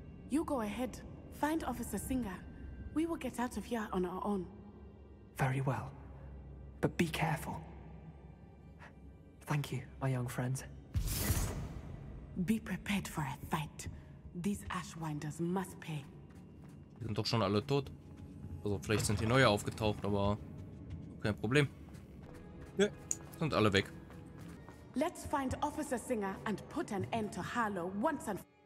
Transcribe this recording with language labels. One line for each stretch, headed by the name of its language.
English: You go ahead. Find Officer Singer. We will get out of here on our own. Very well. But be careful. Thank you, my young friends. Be prepared for a fight. These Ashwinders must pay.
German: Die sind doch schon alle tot. Also vielleicht sind die neue aufgetaucht, aber kein Problem. Ja, sind alle weg.
English: Let's find Officer Singer and put an end to Harlow once and